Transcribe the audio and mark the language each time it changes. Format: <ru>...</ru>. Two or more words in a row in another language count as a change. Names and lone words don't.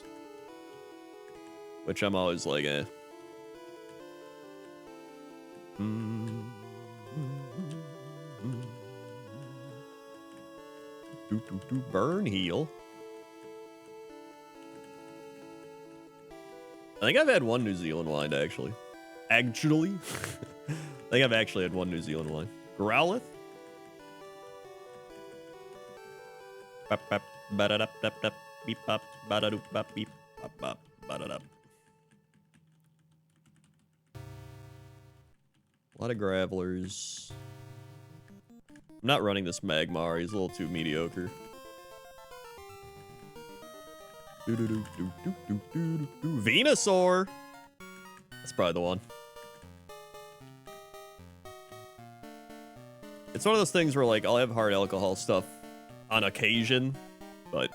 <en>Which I'm always like, eh. Burn heal. I think I've had one New Zealand wine, actually. I think I've actually had one New Zealand wine. Growlith? Bap, bap, ba-da-dap, dap, dap, beep, bop, ba-da-doop, bop, beep, bop, bop, ba-da-dap. A lot of Gravelers. I'm not running this Magmar. He's a little too mediocre. Venusaur! That's probably the one. It's one of those things where, like, I'll have hard alcohol stuff on occasion, but...</en>